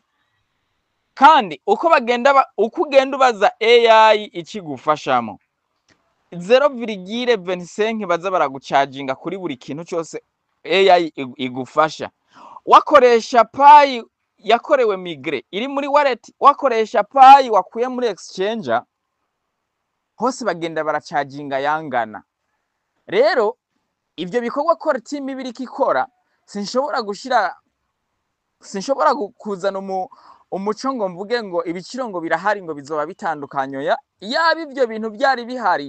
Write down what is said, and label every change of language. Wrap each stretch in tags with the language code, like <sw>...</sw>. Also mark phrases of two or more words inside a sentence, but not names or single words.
<rn>Kandi uko ugenda ubaza AI ikigufashamo 0,25 baza baragucharginga kuri buri kintu cyose AI igufasha. Wakoresha Pi yakorewe migre iri muri wallet, wakoresha Pi wakuye muri exchange, hose bagenda baracharginga yangana. Rero ivyo bikorwa core team ibiri kikora, sinshobora kuzana umuco ngo mvuge ngo ibiciro ngo birahari ngo bizoba bitandukanyo yaba ivyo bintu byari bihari.</rn>